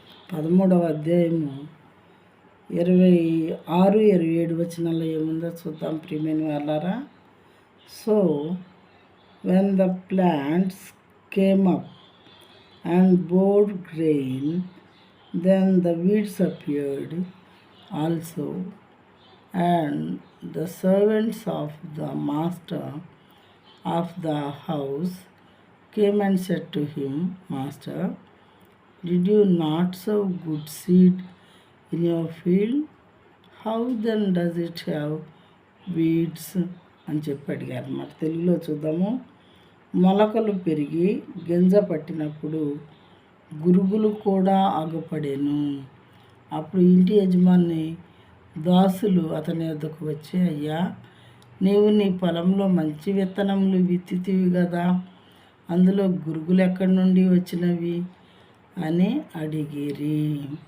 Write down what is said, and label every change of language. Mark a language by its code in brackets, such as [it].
[te] 13వ అధ్యాయము 26, 27 వచనాల్లో ఏముందో చూద్దాం ప్రియమైన వాళ్ళారా. [en] So when the plants came up and bore grain, then the weeds appeared also, and the servants of the master of the house came and said to him, Master, did you not sow good seed in your field? How then does it have weeds? [te] అని చెప్పి అడిగారు అన్నమాట. తెలుగులో చూద్దాము. మొలకలు పెరిగి గింజ పట్టినప్పుడు గురుగులు కూడా ఆగుపడేను. అప్పుడు ఇంటి యజమాని దాసులు అతని వద్దకు వచ్చి, అయ్యా, నీవు నీ పొలంలో మంచి విత్తనములు విత్తితివి కదా, అందులో గురుగులు ఎక్కడి నుండి వచ్చినవి అని అడిగిరి.